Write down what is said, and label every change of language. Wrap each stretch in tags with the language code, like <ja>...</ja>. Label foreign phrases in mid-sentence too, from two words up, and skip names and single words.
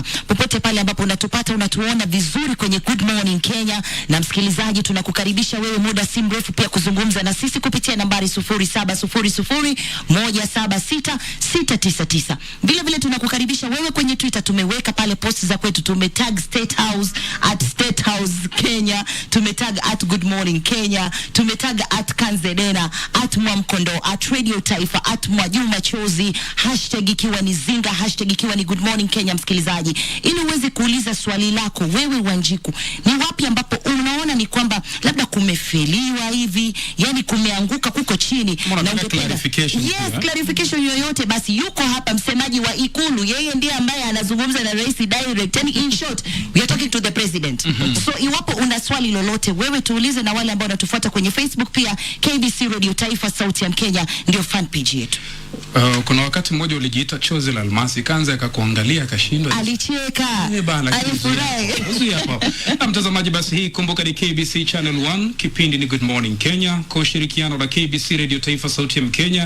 <sw>Popote pale ambapo unatupata unatuona vizuri kwenye Good Morning Kenya, na msikilizaji tunakukaribisha wewe muda si mrefu pia kuzungumza na sisi kupitia nambari 0700176699. Vile vile tunakukaribisha wewe kwenye Twitter, tumeweka pale post za kwetu, tumetag State House @Kenya, tumetag @Good Kenya, tumetag @Kanzedena, @Mwamkondo, @Radio Taifa, @Mwajuma Chozi, hashtag ikiwa ni Zinga, hashtag ikiwa ni Good Morning Kenya. Msikilizaji, ili uweze kuuliza swali lako wewe Wanjiku, ni wapi ambapo unaona ni kwamba labda kumefeliwa hivi, yani kumeanguka kuko chini na ungependa clarification yoyote, basi yuko hapa msemaji wa Ikulu, yeye ndiye ambaye anazungumza na rais direct, yani</sw> <en>in short we are talking to the president.</en> <sw>So iwapo una swali lolote wewe tuulize, na wale ambao wanatufuata kwenye Facebook pia KBC Radio Taifa sauti ya Kenya ndio</sw> <en>fan page</en> <sw>yetu. Kuna wakati mmoja ulijiita Chozi la Almasi, Kanza akakuangalia akashindwa, alicheka, alifurahi. Na mtazamaji, basi hii kumbuka ni KBC Channel 1, kipindi ni Good Morning Kenya kwa ushirikiano na KBC Radio Taifa sauti ya Kenya.</sw>